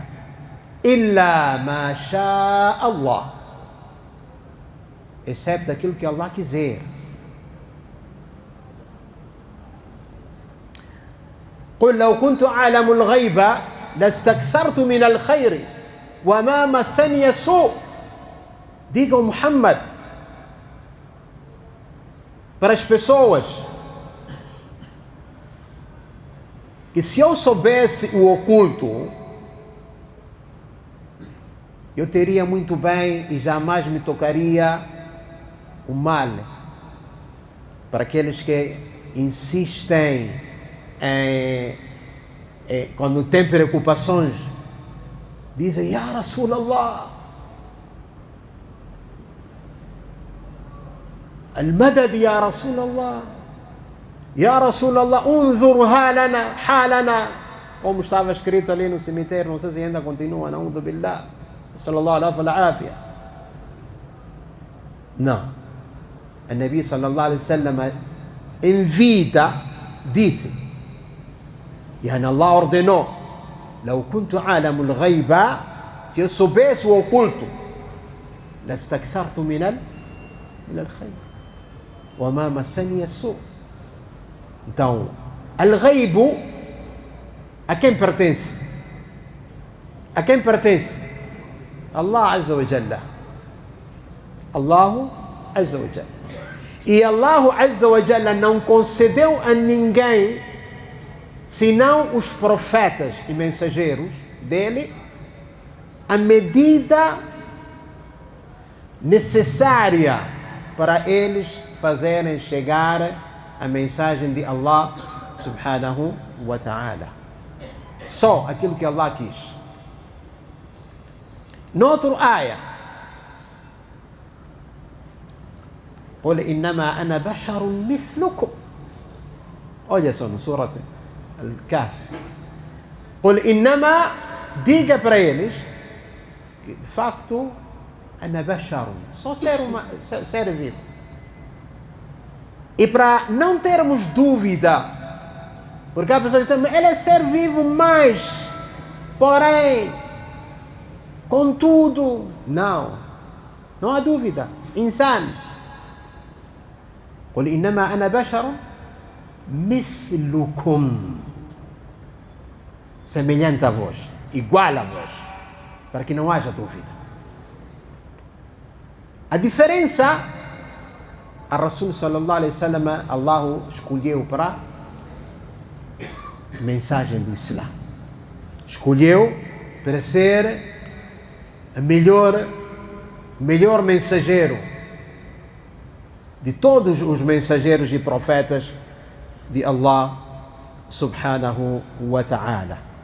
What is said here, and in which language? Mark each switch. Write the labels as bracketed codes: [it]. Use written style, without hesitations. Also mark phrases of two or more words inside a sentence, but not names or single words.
[ar] إلا ما شاء الله, [pt] excepto aquilo que Allah quiser. [ar] قل لو كنت أعلم الغيب لاستكثرت من الخير وما مسني سوء. [pt] Diga o Muhammad para as pessoas que se eu soubesse o oculto, eu teria muito bem e jamais me tocaria o mal. Para aqueles que insistem quando têm preocupações, dizem: [ar] يا رسول الله, المدد يا رسول الله يا رسول الله انظر حالنا. [pt] Como estava escrito ali no cemitério, não sei se ainda continua, [ar] نعوذ بالله، صلى الله عليه وسلم. [pt] Não, o Nabi [ar] صلى الله عليه وسلم [pt] em vida disse, [ar] يعني Allah ordenou: لو كنت عالم الغيب, [pt] se eu soubesse o oculto, [ar] لاستكثرت من الخير وما مسني السوء. [pt] Então, al-ghaibu a quem pertence? A quem pertence? [ar] الله عز وجل. الله عز وجل. [pt] E [ar] الله عز وجل [pt] não concedeu a ninguém senão os profetas e mensageiros dele a medida necessária para eles fazerem chegar a mensagem de Allah [ar] سبحانه وتعالى. [pt] Só aquilo que Allah quis. Noutro ayah, [ar] قل إنما أنا بشر مثلكم. [pt] Olha só no Surat Al-Kahf. [ar] قل إنما, [pt] diga para eles que de facto [ar] أنا بشر, [pt] só ser vivo. E para não termos dúvida, porque a pessoa diz: ele é ser vivo, mas, porém, contudo, não há dúvida. Insano. [ar] قل إنما أنا بشر مثلكم, [pt] semelhante a vós, igual a vós, para que não haja dúvida. A diferença, a Rasul [ar] صلى الله عليه وسلم, [pt] Allah escolheu para a mensagem do Islã, escolheu para ser o melhor mensageiro de todos os mensageiros e profetas de Allah [ar] سبحانه وتعالى.